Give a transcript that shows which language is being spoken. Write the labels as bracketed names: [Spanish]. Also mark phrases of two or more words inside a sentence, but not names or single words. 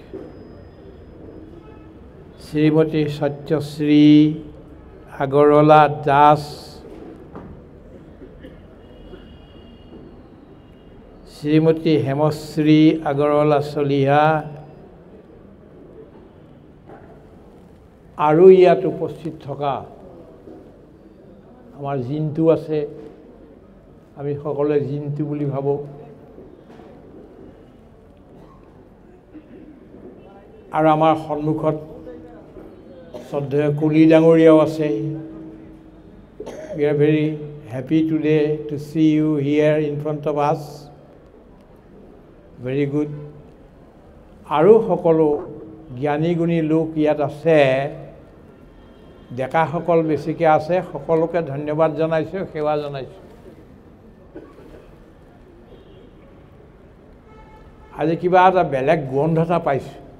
[Assamese] Srimati Satyashree Agarwala Das, Srimati Hemashree Agarwala Soliha, আৰু ইয়াত উপস্থিত থকা আমাৰ জিন্তু আছে, আমি সকলোৱে জিন্তু বুলি ভাবো, আৰু আমাৰ সন্মুখত শ্ৰদ্ধেয় কুলি ডাঙৰীয়াও আছে. [English] We are very happy today to see you here in front of us. Very good. [Assamese] আৰু সকলো জ্ঞানী গুণী লোক ইয়াত আছে, ডেকাসকল বেছিকৈ আছে, সকলোকে ধন্যবাদ জনাইছোঁ, সেৱা জনাইছোঁ. আজি কিবা এটা বেলেগ গোন্ধ এটা পাইছোঁ.